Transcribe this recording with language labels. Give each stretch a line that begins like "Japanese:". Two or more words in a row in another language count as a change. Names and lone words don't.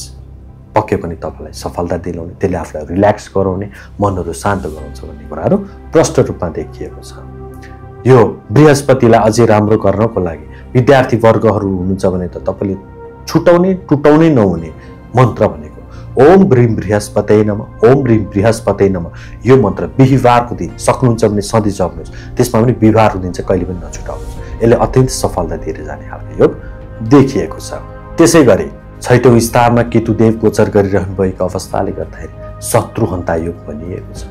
Nepali: पक्कै पनि तपाईँलाई सफलता दिलाउने, त्यसले आफूलाई रिल्याक्स गराउने, मनहरू शान्त गराउँछ भन्ने कुराहरू प्रष्ट रूपमा देखिएको छ। यो बृहस्पतिलाई अझै राम्रो गर्नको लागि विद्यार्थी वर्गहरू हुनुहुन्छ भने त तपाईँले छुटाउने टुटाउनै नहुने मन्त्र भनेको
Sanskrit: ओम ब्रीम बृहस्पतये नमः, ओम ब्रीम बृहस्पतये नमः
Nepali: यो मन्त्र बिहिबारको दिन सक्नुहुन्छ भने सधैँ जप्नुहोस्। त्यसमा पनि बिहिबारको दिन चाहिँ कहिले पनि नछुटाउनुहोस्। यसले अत्यन्त सफलता दिएर जाने खालको योग देखिएको छ। त्यसै गरी छैटौँ स्थानमा केतुदेव गोचर गरिरहनु भएको अवस्थाले गर्दाखेरि शत्रुहन्ता योग बनिएको छ।